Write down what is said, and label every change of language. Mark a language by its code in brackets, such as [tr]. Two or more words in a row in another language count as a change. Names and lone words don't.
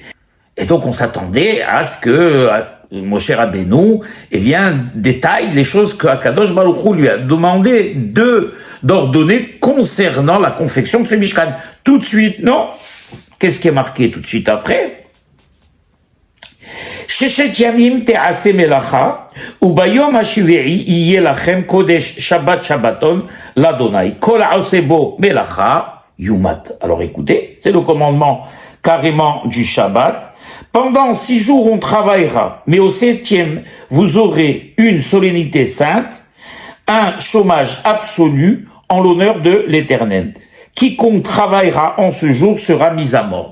[fr] Et donc on s'attendait à ce que Moshe Rabbeinu, détaille les choses que Akadosh Baruch Hu lui a demandé d'ordonner concernant la confection de ce Mishkan. Tout de suite, non. Qu'est-ce qui est marqué tout de suite après? [he] ששת ימים תעשה מלאכה וביום השביעי יהיה לכם קדש שבת שבתון לה. כל העשה בו מלאכה יומת. [fr] Alors écoutez, c'est le commandement carrément du Shabbat. Pendant 6 jours on travaillera, mais au 7e vous aurez une solennité sainte, un chômage absolu en l'honneur de l'Éternel. Quiconque travaillera en ce jour sera mis à mort.